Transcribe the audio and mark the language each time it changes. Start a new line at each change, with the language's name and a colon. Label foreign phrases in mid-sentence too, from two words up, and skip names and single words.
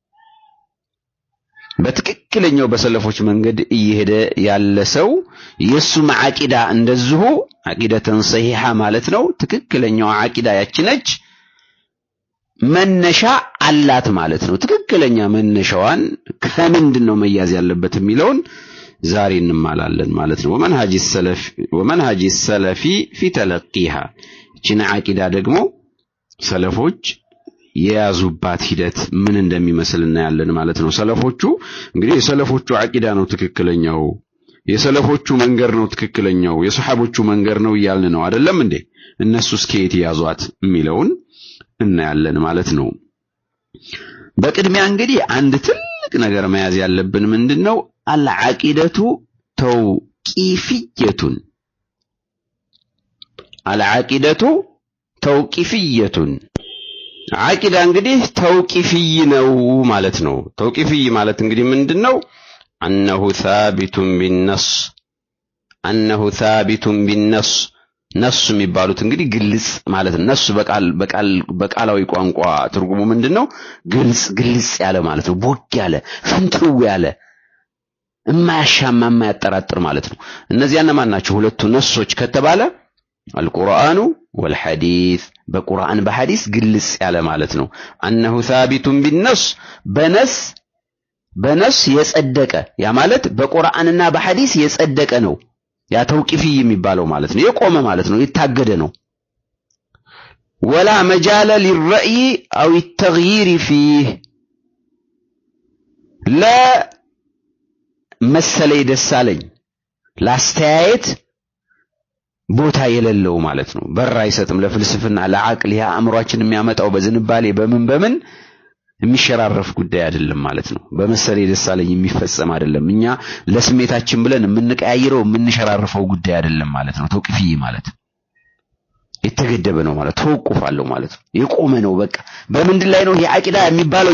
Amharic: በትክክለኛው በሰለፎች መንገድ እየሄደ ያለ ሰው የሱ ዓቂዳ እንደዚሁ
Arabic: عقيدة صحيحة
Amharic: ማለት ነው። ትክክለኛው ዓቂዳ ያችነች መነሻ አላት ማለት ነው። ትክክለኛ መነሻዋን ከምንድነው መያዝ ያለበት የሚለውን ዛሬ እንማላለን ማለት ነው።
Arabic: ومنهج سلفي في تلقيها
Amharic: ቺና ዓቂዳ ደግሞ ሰለፎች የያዙባት ሂደት ምን እንደሚመስል እናያለን ማለት ነው። ሰለፎቹ እንግዲህ የሰለፎቹ ዓቂዳ ነው ትክክለኛው፣ የሰለፎቹ መንገድ ነው ትክክለኛው፣ የሱሐቦቹ መንገድ ነው ይያልን ነው አይደለም እንዴ? እነሱስ ከየት ያዟት የሚለውን እናያለን ማለት ነው። በቅድሚያ እንግዲህ አንድ ትልቅ ነገር መያዝ ያለብን ምንድነው?
Arabic: العقيدة توقيفية። العقيدة توقيفية።
Amharic: ዓቂዳ እንግዲህ ተውቂፊይ ነው ማለት ነው። ተውቂፊይ ማለት እንግዲህ ምንድነው?
Arabic: أنه ثابت بالنص
Amharic: ነሱ የሚባሉት እንግዲህ ግልጽ ማለት ነው። ነሱ በቃላዊ ቋንቋ ትርጉሙ ምንድነው? ግልጽ ያለ ማለት ነው። ቦግ ያለ ፍንትው ያለ የማያሻማ የማያጠራጥር ማለት ነው። እነዚያና ማን ናቸው ሁለቱ ነሶች ከተባለ?
Arabic: القرآن والحديث።
Amharic: በቁርአን በሐዲስ ግልጽ ያለ ማለት ነው።
Arabic: أنه ثابت بالنص
Amharic: በነስ የጸደቀ፣ ያ ማለት በቁርአንና በሐዲስ የጸደቀ ነው። ያ ተውቂፊይ የሚባለው ማለት ነው። የቆመ ማለት ነው። የታገደ ነው።
Arabic: ولا مجال للرأي أو التغيير فيه
Amharic: ለመሰለይ ደሳለኝ ላስተያየት ቦታ የሌለው ማለት ነው። በር አይሰጥም ለፍልስፍና ለዓቅል። ያ አእምሮአችን የሚያመጣው በዝንባሌ በምን የሚሸራረፍ ጉዳይ አይደለም ማለት ነው። በመሰለይ ደሳለኝ የሚፈጸም አይደለም። እኛ ለስሜታችን ብለን የምንቀያይረው የምንሸራረፈው ጉዳይ አይደለም ማለት ነው። ተውቂፊይ ማለት የተገደበ ነው ማለት ተወቁፍ አለው ማለት ነው። የቆመ ነው። በቃ በምንድን ላይ ነው ይሄ ዓቂዳ የሚባለው?